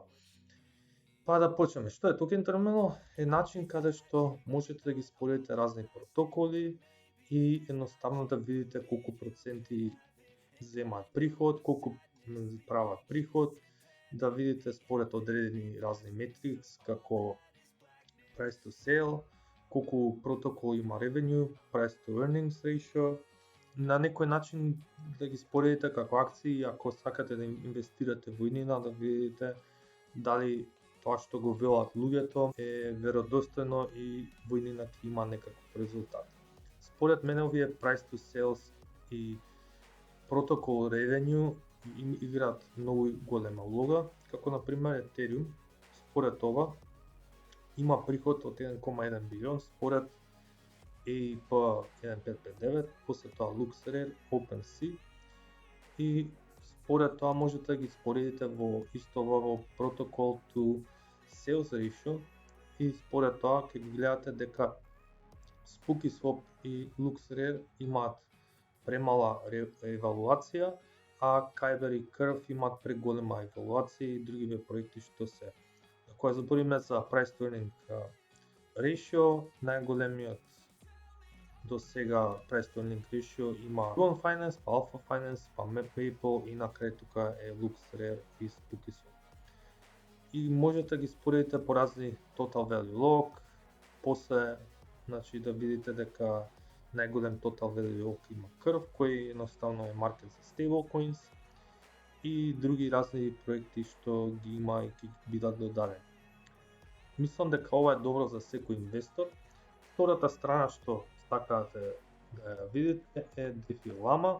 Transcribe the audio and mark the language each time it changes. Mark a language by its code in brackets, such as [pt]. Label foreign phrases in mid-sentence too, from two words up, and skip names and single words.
[mk] Па да почнеме. Што е токен терминал? Е начин каде што можете да ги споредите разни протоколи и едноставно да видите колку проценти земаат приход, колку прават приход, да видите според одредени разни метрикс како [en] price to sale, [mk] колку протокол има revenue, [en] price to earnings ratio, [mk] на некој начин да ги споредите како акции, ако сакате да инвестирате во иднина, да видите дали тоа што го велат луѓето е веродостојно и во иднина ќе има некаков резултат. Според мене овие [en] price to sales [mk] и протокол revenue играат многу голема улога, како на пример Ethereum, според ова има приход од 1,1 билион според EIP 1559, после тоа LuxRare, OpenSea и според тоа можете да ги споредите во исто во протокол [en] to sales ratio [mk] и според тоа ќе ги гледате дека SpookySwap и LuxRare имаат премала евалуација, а Kyber и Curve имаат преголема евалуација и другиве проекти што се. Кога збориме за [en] price to earning ratio, [mk] најголемиот до сега [en] price to earning ratio [mk] има Tron Finance, па Alpha Finance, па Maple и на крај тука е LuxRare и SpookySwap. И можете да ги споредите по разни [en] total value log, [mk] после значи да видите дека најголем [en] total value log [mk] има Curve, кој едноставно е маркет за stablecoins и други разни проекти што ги има и ќе бидат додадени. Мислам дека ова е добро за секој инвестор. Втората страна што сакате да ја видите е DeFi Llama.